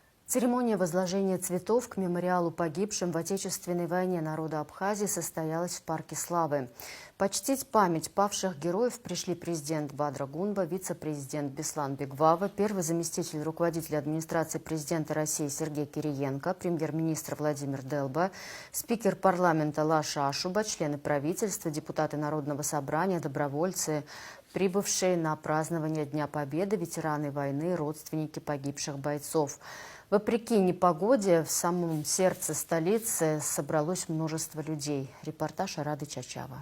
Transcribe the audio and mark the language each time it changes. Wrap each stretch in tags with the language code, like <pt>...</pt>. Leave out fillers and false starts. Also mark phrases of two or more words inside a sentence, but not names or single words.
<ru>Церемония возложения цветов к мемориалу погибшим в Отечественной войне народа Абхазии состоялась в Парке Славы. Почтить память павших героев пришли президент Бадра Гунба, вице-президент Беслан Бегвава, первый заместитель руководителя администрации президента России Сергей Кириенко, премьер-министр Владимир Делба, спикер парламента Лаша Ашуба, члены правительства, депутаты Народного собрания, добровольцы, прибывшие на празднование Дня Победы, ветераны войны, родственники погибших бойцов. Вопреки непогоде, в самом сердце столицы собралось множество людей. Репортаж Арады Чачава.</ru>